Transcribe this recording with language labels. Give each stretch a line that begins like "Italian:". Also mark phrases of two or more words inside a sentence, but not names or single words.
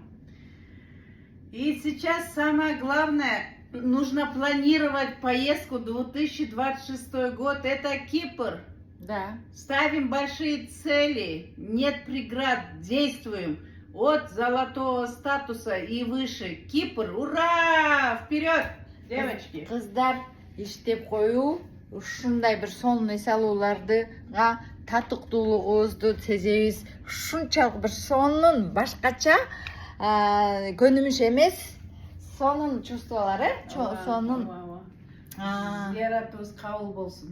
Russian: И сейчас самое главное, нужно планировать поездку 2026 год. Это Кипр. Да. Ставим большие цели, нет преград, действуем. От золотого статуса и выше. Кипр, ура! Вперед, девочки!
Kyrgyz: Қыздар иштеп қою, ушундай бир сонун эс алуулардыга татыктуулугубузду сезебиз. Ушунчалык бир сонун башкача көнүмүш эмес, сонун чувстволор, сонун. Зияратыбыз кабыл болсун.